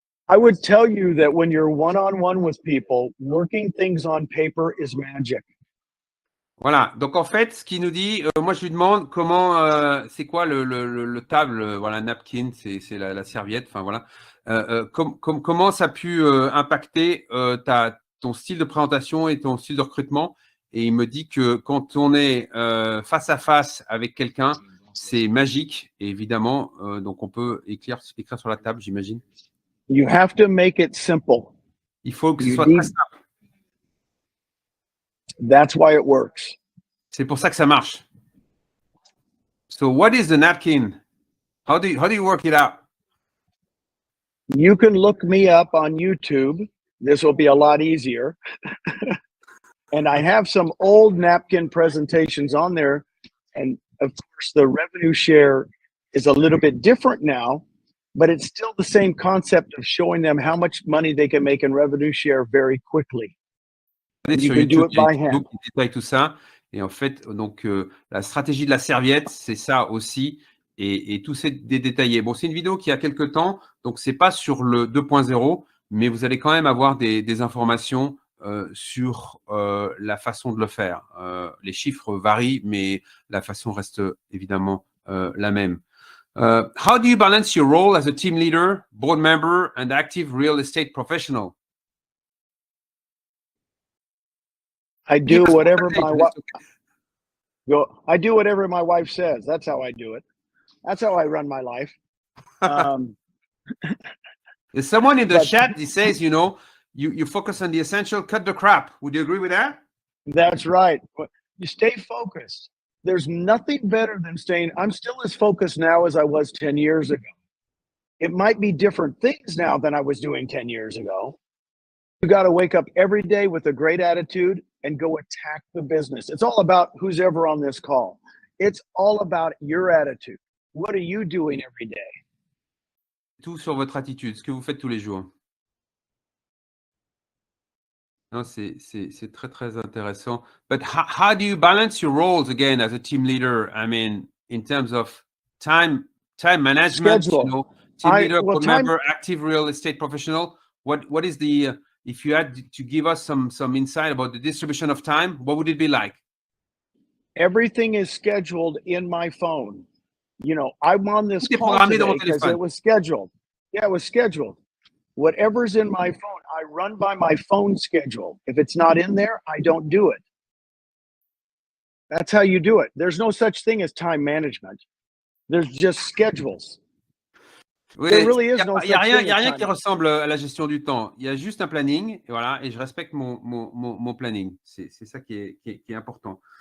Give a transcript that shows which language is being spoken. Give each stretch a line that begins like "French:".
English: I would tell you that when you're one-on-one with people, working things on paper is magic.
French: Voilà. Donc en fait, ce qu'il nous dit, moi je lui demande comment, c'est quoi le table, voilà, napkin, c'est la serviette, enfin voilà. Comment ça a pu impacter ton style de présentation et ton style de recrutement. Et il me dit que quand on est face à face avec quelqu'un, c'est magique. Et évidemment, donc on peut écrire sur la table, j'imagine.
English: You have to make it simple.
French: Il faut que ce soit très simple.
English: That's why it works.
French: C'est pour ça que ça marche.
English: So what is the napkin? How do you work it out? You can look me up on YouTube. This will be a lot easier. And I have some old napkin presentations on there. And of course, the revenue share is a little bit different now, but it's still the same concept of showing them how much money they can make in revenue share very quickly. You can do it by hand.
French: Détaille tout ça. Et en fait, donc, la stratégie de la serviette, c'est ça aussi. Et tout c'est détaillé. Bon, c'est une vidéo qui a quelques temps, donc c'est pas sur le 2.0, mais vous allez quand même avoir des informations sur la façon de le faire. Les chiffres varient, mais la façon reste évidemment la même.
English: How do you balance your role as a team leader, board member, and active real estate professional? I do whatever my wife. I do whatever my wife says. That's how I do it. That's how I run my life. There's someone in the chat that says, you focus on the essential, cut the crap. Would you agree with that? That's right. You stay focused. There's nothing better than I'm still as focused now as I was 10 years ago. It might be different things now than I was doing 10 years ago. You got to wake up every day with a great attitude and go attack the business. It's all about who's ever on this call. It's all about your attitude. What are you doing every day?
French: Tout sur votre attitude, ce que vous faites tous les jours. Non, c'est très, très intéressant.
English: But how do you balance your roles again as a team leader? I mean, in terms of time management, Schedule. Team leader, board member, active real estate professional. What is the if you had to give us some insight about the distribution of time, what would it be like? Everything is scheduled in my phone. I'm on this call today because it was scheduled. Yeah, it was scheduled. Whatever's in my phone, I run by my phone schedule. If it's not in there, I don't do it. That's how you do it. There's no such thing as time management. There's just schedules.
French: Oui, il n'y a rien qui ressemble à la gestion du temps. Il y a juste un planning, et voilà, et je respecte mon planning. C'est ça qui est important.